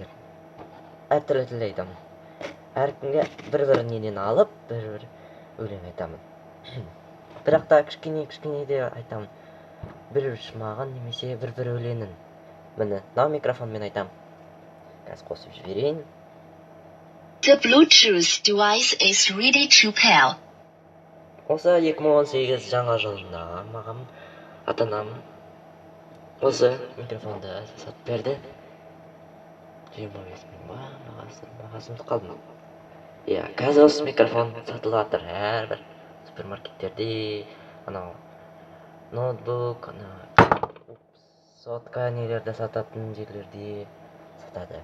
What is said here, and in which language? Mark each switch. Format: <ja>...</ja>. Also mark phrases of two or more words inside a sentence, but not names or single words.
<kk>Әртүрлі тілде айтамын. Әркімге бір-бірінен алып, бір-бір өлең айтамын. Бірақ та кішкене де айтамын. Бір шумағын немесе бір өлеңін. Міне, мынау микрофонмен айтамын. Қазір қосып жіберейін.</kk> <en>The Bluetooth device is ready to pair.</en> <kk>Осы 2018 жаңа жылында маған ата-анам осы микрофонды сатып берді. 25 мың ба, бағасын қалды. Иә, қазір осы микрофон сатылып жатыр әрбір супермаркеттерде, анау ноутбук, сотка нелерді сататын жерлерде сатады.</kk>